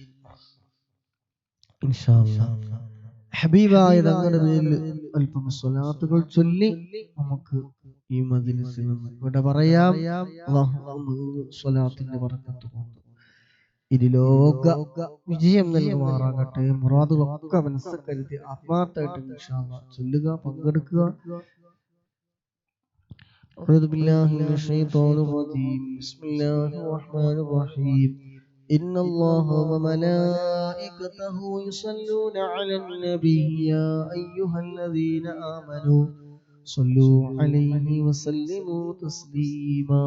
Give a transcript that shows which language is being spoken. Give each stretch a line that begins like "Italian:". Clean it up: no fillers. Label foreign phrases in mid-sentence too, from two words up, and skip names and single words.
Arabic: إن شاء الله
Malayalam: ഹബീബായ തങ്ങളുടെ പേരിൽ അല്പം സ്വലാത്തുകൾ ചൊല്ലി നമുക്ക് ഈ മജ്‌ലിസിൽ നിന്ന് ഇവിടെ പറയാം. സ്വലാത്തിന്റെ ബറക്കത്ത് കൊണ്ട് ഇതിലോക വിജയം നൽകുമാറാകട്ടെ. മുറാദുകളൊക്കെ മനസ്സിൽ കരുതി ആത്മാർത്ഥമായിട്ട്
Arabic: إن شاء الله
Malayalam: ചൊല്ലുക, പങ്കെടുക്കുക.
Arabic: أعوذ بالله من الشيطان الرجيم. بسم الله الرحمن الرحيم. إن الله وملائكته يصلون على النبي يا أيها الذين آمنوا صلوا عليه وسلموا تسليما.